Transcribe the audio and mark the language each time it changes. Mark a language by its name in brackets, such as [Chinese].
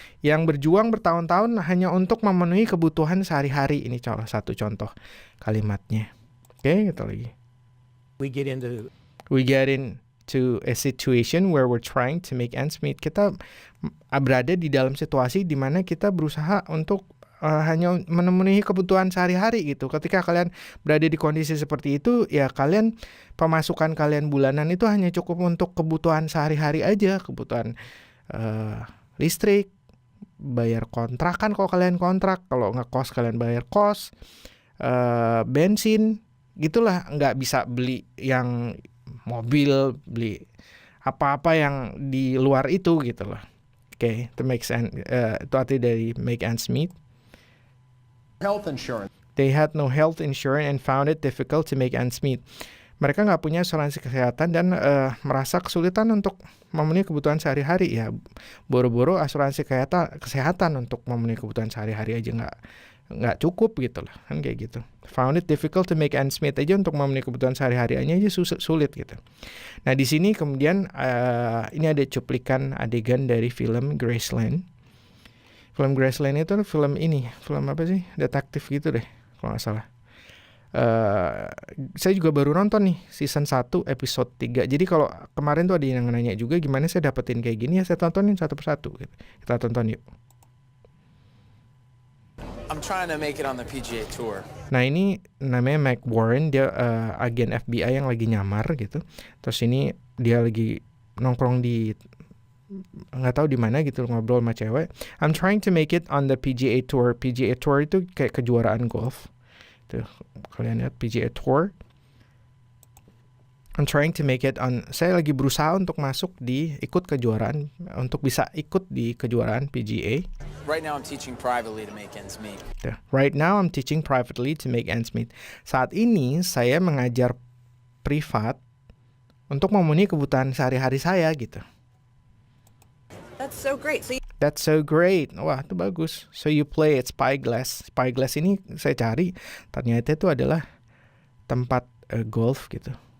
[Indonesian] Yang berjuang bertahun-tahun hanya untuk memenuhi kebutuhan sehari-hari. Ini salah satu contoh kalimatnya. Oke, kita lagi. [English] We get into a situation where we're trying to make ends meet. [Indonesian] Kita berada di dalam situasi di mana kita berusaha untuk hanya memenuhi kebutuhan sehari-hari gitu. Ketika kalian berada di kondisi seperti itu, ya kalian, pemasukan kalian bulanan itu hanya cukup untuk kebutuhan sehari-hari aja, kebutuhan listrik, bayar kontrakan kalau kalian kontrak, kalau ngekos kalian bayar kos, bensin, gitulah. Nggak bisa beli yang mobil, beli apa-apa yang di luar itu gitu loh. Oke, itu itu arti dari make ends meet. [English] Health insurance. They had no health insurance and found it difficult to make ends meet. [Indonesian] Mereka nggak punya asuransi kesehatan dan merasa kesulitan untuk memenuhi kebutuhan sehari-hari. Ya, boro-boro asuransi kesehatan untuk memenuhi kebutuhan sehari-hari aja nggak cukup gitu lah, kan kayak gitu. [English] Found it difficult to make ends meet [Indonesian] aja untuk memenuhi kebutuhan sehari-harinya aja sulit gitu. Nah di sini kemudian ini ada cuplikan adegan dari film Graceland. Film Graceland itu film apa sih, detektif gitu deh kalau nggak salah. Saya juga baru nonton nih season 1 episode 3. Jadi kalau kemarin tuh ada yang nanya juga gimana saya dapetin kayak gini, ya saya tontonin satu persatu gitu. Kita tonton yuk. [English] I'm trying to make it on the PGA Tour. [Indonesian] Nah ini namanya Mike Warren, dia agen FBI yang lagi nyamar gitu. Terus ini dia lagi nongkrong di nggak tahu di mana gitu, ngobrol sama cewek. [English] I'm trying to make it on the PGA Tour. [Indonesian] PGA Tour itu kayak kejuaraan golf. Tuh kalian lihat PGA Tour. [English] I'm trying to make it on. [Indonesian] Saya lagi berusaha untuk ikut kejuaraan, untuk bisa ikut di kejuaraan PGA. [English] Right now I'm teaching privately to make ends meet. Right now I'm teaching privately to make ends meet. [Indonesian] Saat ini saya mengajar privat untuk memenuhi kebutuhan sehari-hari saya gitu. [English] That's so great. That's so great. [Indonesian] Wah, itu bagus. [English] So you play at Spyglass. [Indonesian] Spyglass ini saya cari, ternyata itu adalah tempat golf gitu.